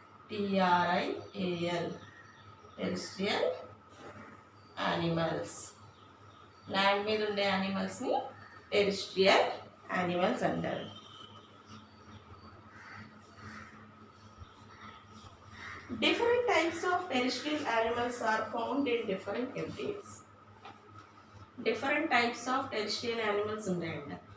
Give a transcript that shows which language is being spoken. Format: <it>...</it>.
<en>TERRESTRIAL. Terrestrial animals.</en> <te>Land మీద ఉండే యానిమల్స్ని terrestrial animals అంటారు.</te> <en>Different types of terrestrial animals are found in different habitats. Different types of terrestrial animals</en> <te>ఉంటాయంట.</te>